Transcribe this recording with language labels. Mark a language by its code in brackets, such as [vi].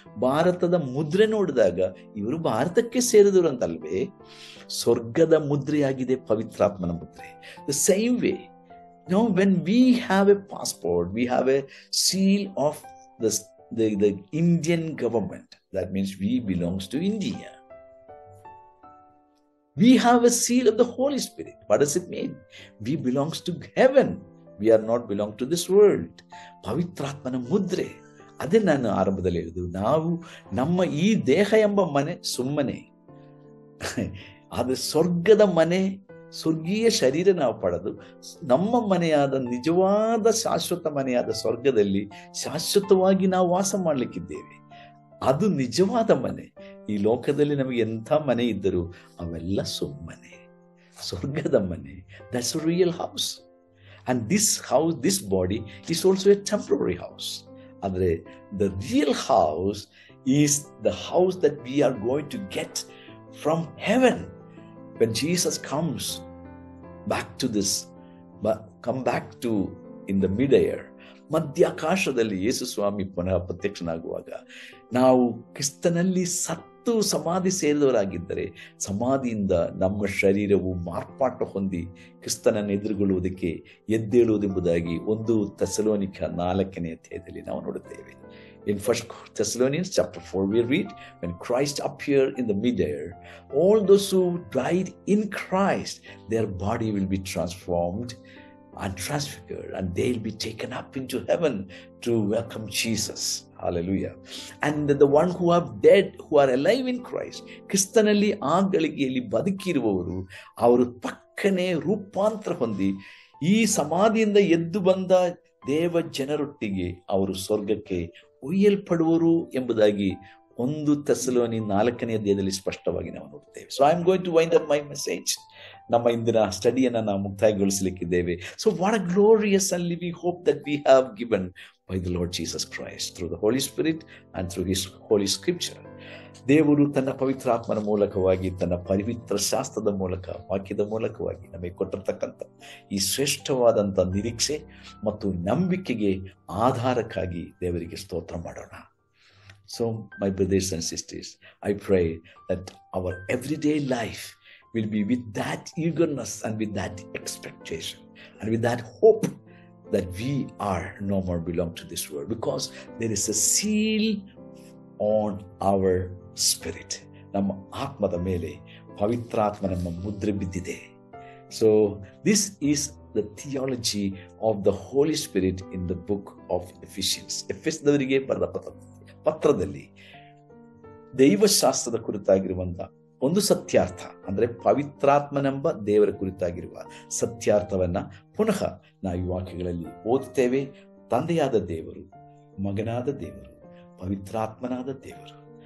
[kn] ಭಾರತದ ಮುದ್ರೆ ನೋಡಿದಾಗ ಇವರು ಭಾರತಕ್ಕೆ ಸೇರಿದವರು ಅಂತಲ್ವೇ? ಸ್ವರ್ಗದ ಮುದ್ರೆಯಾಗಿದೆ ಪವಿತ್ರಾತ್ಮನ ಮುದ್ರೆ. [en] The same way when we have a passport, we have a seal of the Indian government. That means we belongs to India. We have a seal of the Holy Spirit. What does it mean? We belongs to heaven. We are not belong to this world. [kn] ಪವಿತ್ರಾತ್ಮನ ಮುದ್ರೆ. ಅದೇ ನಾನು ಆರಂಭದಲ್ಲಿ ಹೇಳಿದ್ದು, ನಾವು ನಮ್ಮ ಈ ದೇಹ ಎಂಬ ಮನೆ ಸುಮ್ಮನೆ, ಅದು ಸ್ವರ್ಗದ ಮನೆ, ಸ್ವರ್ಗೀಯ ಶರೀರ ನಾವು ಪಡೆದು ನಮ್ಮ ಮನೆಯಾದ ನಿಜವಾದ ಶಾಶ್ವತ ಮನೆಯಾದ ಸ್ವರ್ಗದಲ್ಲಿ ಶಾಶ್ವತವಾಗಿ ನಾವು ವಾಸ ಮಾಡಲಿಕ್ಕಿದ್ದೇವೆ. ಅದು ನಿಜವಾದ ಮನೆ. ಈ ಲೋಕದಲ್ಲಿ ನಮಗೆ ಎಂಥ ಮನೆ ಇದ್ದರೂ ಅವೆಲ್ಲ ಸುಮ್ಮನೆ. ಸ್ವರ್ಗದ ಮನೆ, [en] That's a real house. And this house, this body is also a temporary house. Andre the real house is the house that we are going to get from heaven when Jesus comes back to this, come back to in the mid-air. [kn] ಮಧ್ಯಾಕಾಶದಲ್ಲಿ ಯೇಸು ಸ್ವಾಮಿ ಪುನಃ ಪ್ರತ್ಯಕ್ಷನಾಗುವಾಗ ನಾವು ಕ್ರಿಸ್ತನಲ್ಲಿ ಸತ್ತು ಸಮಾಧಿ ಸೇರಿದವರಾಗಿದ್ದರೆ, ಸಮಾಧಿಯಿಂದ ನಮ್ಮ ಶರೀರವು ಮಾರ್ಪಾಟು ಹೊಂದಿ ಕ್ರಿಸ್ತನನ್ನು ಎದುರುಗೊಳ್ಳುವುದಕ್ಕೆ ಎದ್ದೇಳುವುದೆಂಬುದಾಗಿ 1 ಥೆಸಲೋನಿಕ 4ನೇ ಅಧ್ಯಾಯದಲ್ಲಿ ನಾವು ನೋಡುತ್ತೇವೆ. [en] In 1 Thessalonians chapter 4 we read, when Christ appeared in the mid-air, all those who died in Christ, their body will be transformed and transfigured, and they'll be taken up into heaven to welcome Jesus. Hallelujah. And the one who are dead, who are alive in Christ, [kn] ಕ್ರಿಸ್ತನಲ್ಲಿ ಆ ಗಳಿಗೆಯಲ್ಲಿ ಬದುಕಿರುವವರು, ಅವರು ಪಕ್ಕನೆ ರೂಪಾಂತರ ಹೊಂದಿ ಈ ಸಮಾಧಿಯಿಂದ ಎದ್ದು ಬಂದ ದೇವ ಜನರೊಟ್ಟಿಗೆ ಅವರು ಸ್ವರ್ಗಕ್ಕೆ ಒಯ್ಯಲ್ಪಡುವರು ಎಂಬುದಾಗಿ 1 ಥೆಸಲೋನಿ 4ನೇ ಅಧ್ಯಾಯದಲ್ಲಿ ಸ್ಪಷ್ಟವಾಗಿ ನಾವು ನೋಡುತ್ತೇವೆ. [en] So I am going to wind up my message. [kn] ನಮ್ಮ ಇಂದಿನ ಸ್ಟಡಿಯನ್ನು ನಾವು ಮುಕ್ತಾಯಗೊಳಿಸಲಿಕ್ಕಿದ್ದೇವೆ. [en] So what a glorious and living hope that we have given by the Lord Jesus Christ through the Holy Spirit and through His Holy Scripture. [kn] ದೇವರು ತನ್ನ ಪವಿತ್ರಾತ್ಮನ ಮೂಲಕವಾಗಿ, ತನ್ನ ಪವಿತ್ರ ಶಾಸ್ತ್ರದ ಮೂಲಕ, ವಾಕ್ಯದ ಮೂಲಕವಾಗಿ ನಮಗೆ ಕೊಟ್ಟಿರ್ತಕ್ಕಂಥ ಈ ಶ್ರೇಷ್ಠವಾದಂಥ ನಿರೀಕ್ಷೆ ಮತ್ತು ನಂಬಿಕೆಗೆ ಆಧಾರಕ್ಕಾಗಿ ದೇವರಿಗೆ ಸ್ತೋತ್ರ ಮಾಡೋಣ. [en] So my brothers and sisters, I pray that our everyday life will be with that eagerness and with that expectation and with that hope that we are no more belong to this world, because there is a seal on our spirit. [kn] ನಮ್ಮ ಆತ್ಮದ ಮೇಲೆ ಪವಿತ್ರಾತ್ಮ ನಮ್ಮ ಮುದ್ರೆ ಬಿದ್ದಿದೆ. [en] So this is the theology of the Holy Spirit in the book of Ephesians. [kn] ಎಫೆಸದವರಿಗೆ ಬರೆದ ಪತ್ರದಲ್ಲಿ ದೈವಶಾಸ್ತ್ರದ ಕುರಿತಾಗಿರುವಂತ ಒಂದು ಸತ್ಯಾರ್ಥ, ಅಂದರೆ ಪವಿತ್ರಾತ್ಮನೆಂಬ ದೇವರ ಕುರಿತಾಗಿರುವ ಸತ್ಯಾರ್ಥವನ್ನ ಪುನಃ ನಾವು ಈ ವಾಕ್ಯಗಳಲ್ಲಿ ಓದುತ್ತೇವೆ. ತಂದೆಯಾದ ದೇವರು, ಮಗನಾದ ದೇವರು, ಪವಿತ್ರಾತ್ಮನಾದ ದೇವರು